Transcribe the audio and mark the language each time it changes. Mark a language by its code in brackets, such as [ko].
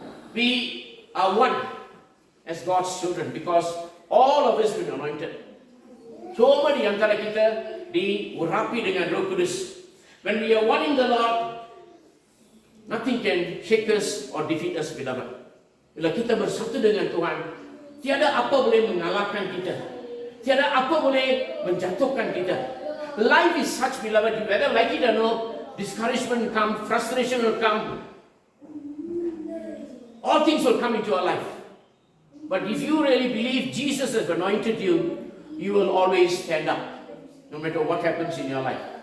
[en] We are one as God's children because all of us been anointed. [ms] Semua di antara kita diurapi dengan Roh Kudus. [en] When we are one in the Lord, nothing can shake us or defeat us, beloved. [ms] Bila kita bersatu dengan Tuhan, tiada apa boleh mengalahkan kita. Tiada apa boleh menjatuhkan kita. [en] Life is such, beloved, whether like it or not, discouragement will come, frustration will come. All things will come into our life. But if you really believe Jesus has anointed you, you will always stand up, no matter what happens in your life.